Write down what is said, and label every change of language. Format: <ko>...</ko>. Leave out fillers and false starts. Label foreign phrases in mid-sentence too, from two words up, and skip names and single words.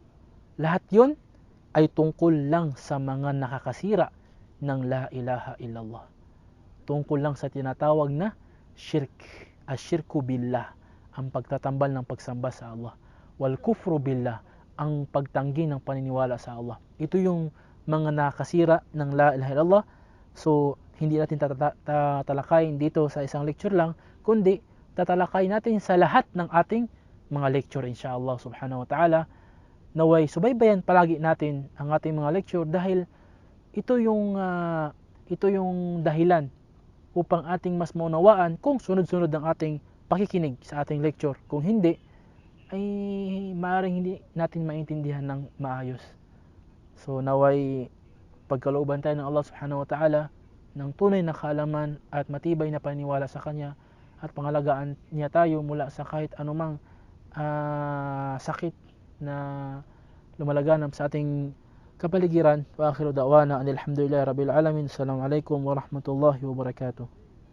<tl>Lahat 'yon ay tungkol lang sa mga nakakasira ng</tl> <ar>لا إله إلا الله.</ar> <tl>Tungkol lang sa tinatawag na shirk,</tl> <ar>الشرك بالله,</ar> <tl>ang pagtatambal ng pagsamba sa Allah.</tl> <ar>والكفر بالله,</ar> <tl>ang pagtanggi ng paniniwala sa Allah. Ito yung mga nakakasira ng</tl> <ar>لا إله إلا الله.</ar> <tl>So, hindi natin tatalakayin dito sa isang lecture lang, kundi tatalakayin natin sa lahat ng ating mga lecture</tl> <ar>إن شاء الله سبحانه وتعالى.</ar> <tl>Naway subaybayan palagi natin ang ating mga lecture dahil ito yung dahilan upang ating mas maunawaan kung sunod-sunod ang ating pakikinig sa ating lecture. Kung hindi, ay maaaring hindi natin maintindihan ng maayos. So naway pagkalooban tayo ng</tl> <ar>الله سبحانه وتعالى</ar> <tl>ng tunay na kaalaman at matibay na paniniwala sa Kanya at pangalagaan niya tayo mula sa kahit anumang sakit na lumalaganap sa ating kapaligiran.</tl> <ar>وآخر دعوانا الحمد لله رب العالمين. السلام عليكم ورحمة الله وبركاته.</ar>